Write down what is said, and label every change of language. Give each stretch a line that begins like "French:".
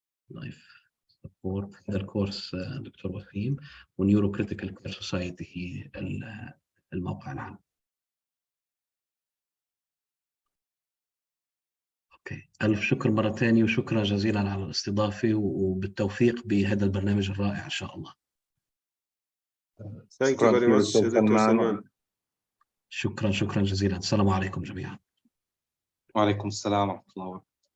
Arabic: لايف سبورت، هذا الكورس دكتور وسيم، ونيورو كريتيكال كير سوسايتي هي الموقع العام. اوكي، ألف شكر مرة ثانية، وشكرا جزيلا على الاستضافة، وبالتوفيق بهذا البرنامج الرائع إن شاء الله.
English: Thank you very much دكتور سلمان.
Arabic: شكرا جزيلا. السلام عليكم جميعا. وعليكم السلام ورحمة الله وبركاته.